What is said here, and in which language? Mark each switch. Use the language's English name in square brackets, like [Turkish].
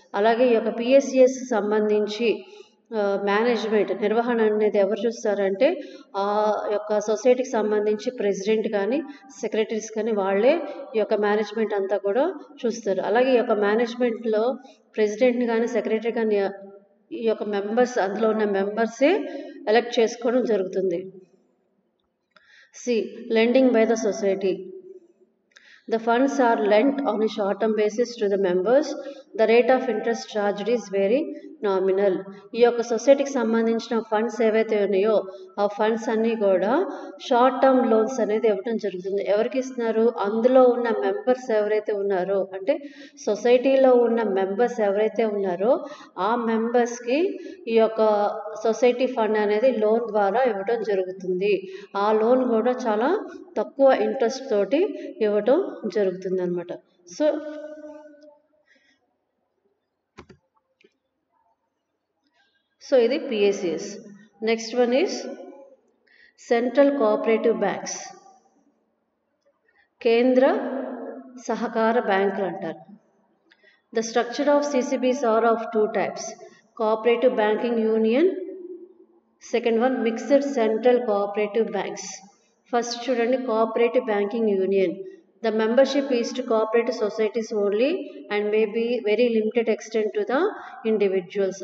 [Telugu] అలాగే ఈ యొక్క పిఎస్సిఎస్ సంబంధించి మేనేజ్మెంట్, నిర్వహణ అనేది ఎవరు చూస్తారంటే ఆ యొక్క సొసైటీకి సంబంధించి ప్రెసిడెంట్ కానీ సెక్రటరీస్ కానీ వాళ్ళే ఈ యొక్క మేనేజ్మెంట్ అంతా కూడా చూస్తారు. అలాగే ఈ యొక్క మేనేజ్మెంట్లో ప్రెసిడెంట్ని కానీ సెక్రటరీ కానీ ఈ యొక్క మెంబర్స్, అందులో ఉన్న మెంబర్సే ఎలెక్ట్ చేసుకోవడం జరుగుతుంది. [English] C, lending by the society. The funds are lent on a short-term basis to the members. The rate of interest charged is very nominal. [Telugu] ఈ యొక్క సొసైటీకి సంబంధించిన ఫండ్స్ ఏవైతే ఉన్నాయో ఆ ఫండ్స్ అన్నీ కూడా షార్ట్ టర్మ్ లోన్స్ అనేది ఇవ్వడం జరుగుతుంది. ఎవరికి ఇస్తున్నారు? అందులో ఉన్న మెంబర్స్ ఎవరైతే ఉన్నారో, అంటే సొసైటీలో ఉన్న మెంబర్స్ ఎవరైతే ఉన్నారో ఆ మెంబర్స్కి ఈ యొక్క సొసైటీ ఫండ్ అనేది లోన్ ద్వారా ఇవ్వడం జరుగుతుంది. ఆ లోన్ కూడా చాలా తక్కువ ఇంట్రెస్ట్ తోటి ఇవ్వటం జరుగుతుంది అన్నమాట. సో ఇది PSCS. [English] next one is central cooperative banks, [Telugu] కేంద్ర సహకార బ్యాంకులు అంటారు. [English] The structure of CCBs are of two types, cooperative banking union, second one mixed central cooperative banks. [Telugu] First చూడండి, cooperative banking union. [English] The membership is to cooperative societies only and may be very limited extent to the individuals.